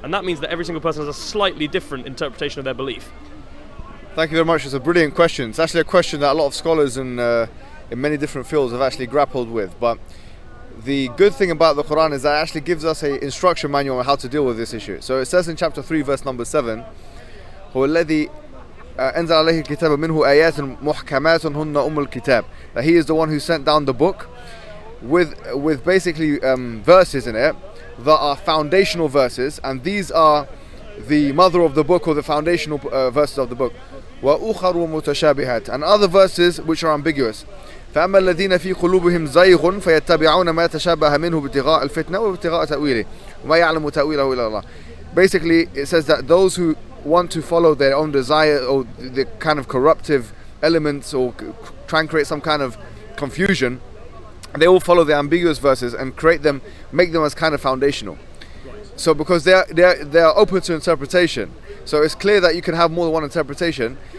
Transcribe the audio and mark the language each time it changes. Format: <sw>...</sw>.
<en>And that means that every single person has a slightly different interpretation of their belief. Thank you very much. It's a brilliant question. It's actually a question that a lot of scholars in many different fields have actually grappled with. But the good thing about the Quran is that it actually gives us an instruction manual on how to deal with this issue. So it says in chapter 3, verse number 7,</en> <ar>هو الذي أنزل عليه الكتاب منه آيات محكمات هن أم الكتاب.</ar> <en>That he is the one who sent down the book with basically verses in it that are foundational verses, and these are the mother of the book, or the foundational verses of the book.</en> <ar>وأخر متشابهات,</ar> <en>and other verses which are ambiguous.</en> <ar>فأما الذين في قلوبهم زيغ فيتبعون ما تشابه منه ابتغاء الفتنة وابتغاء تأويله وما يعلم تأويله إلا الله.</ar> <en>Basically, it says that those who want to follow their own desire or the kind of corruptive elements, or try and create some kind of confusion, they will follow the ambiguous verses and make them as kind of foundational. So because they are open to interpretation, so it's clear that you can have more than one interpretation.</en>